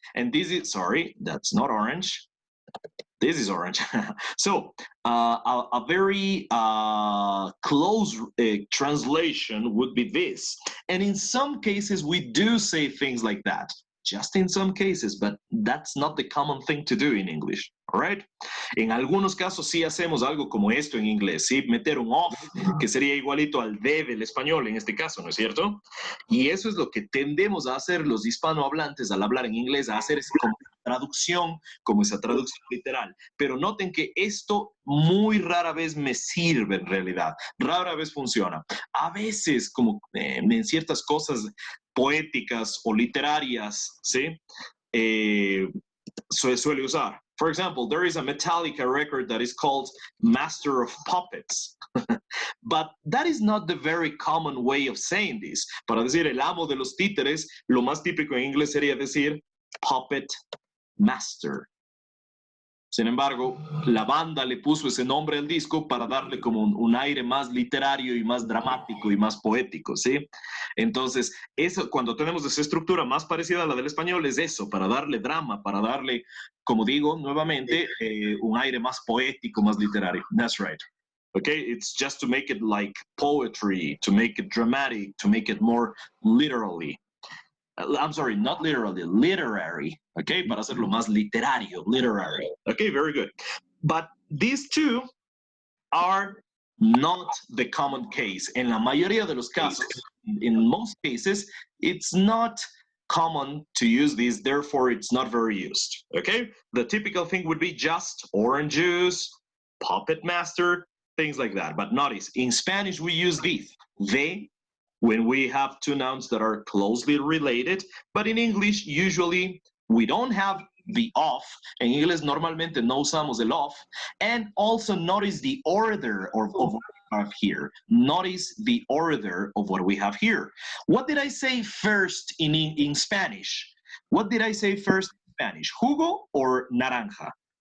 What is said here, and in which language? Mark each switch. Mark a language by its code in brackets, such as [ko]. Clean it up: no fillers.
[en] And this is, sorry, that's not orange. This is orange. So a very close translation would be this. And in some cases, we do say things like that. Just in some cases, but that's not the common thing to do in English, all right? [es] En algunos casos sí hacemos algo como esto en inglés, ¿sí? Meter un off, que sería igualito al de del español en este caso, ¿no es cierto? Y eso es lo que tendemos a hacer los hispanohablantes al hablar en inglés, a hacer esa traducción, como esa traducción literal. Pero noten que esto muy rara vez me sirve en realidad, rara vez funciona. A veces, como en ciertas cosas poéticas o literarias, ¿sí? Suele usar. [en] For example, there is a Metallica record that is called Master of Puppets. But that is not the very common way of saying this. [es] Para decir el amo de los títeres, lo más típico en inglés sería decir puppet master. Sin embargo, la banda le puso ese nombre al disco para darle como un aire más literario y más dramático y más poético, ¿sí? Entonces, eso, cuando tenemos esa estructura más parecida a la del español, es eso, para darle drama, para darle, como digo, nuevamente, un aire más poético, más literario. [en] That's right. Okay, it's just to make it like poetry, to make it dramatic, to make it more literally. I'm sorry, not literally, literary, okay? [es] Para hacerlo más literario, literary. [en] Okay, very good. But these two are not the common case. [es] En la mayoría de los casos, [en] in most cases, it's not common to use these, therefore it's not very used, okay? The typical thing would be just orange juice, puppet master, things like that. But notice, in Spanish, we use these, they, when we have two nouns that are closely related, but in English, usually we don't have the of. [es] En inglés normalmente no usamos el of. [en] And also notice the order of what we have here. Notice the order of what we have here. What did I say first in Spanish? What did I say first in Spanish? Jugo or naranja?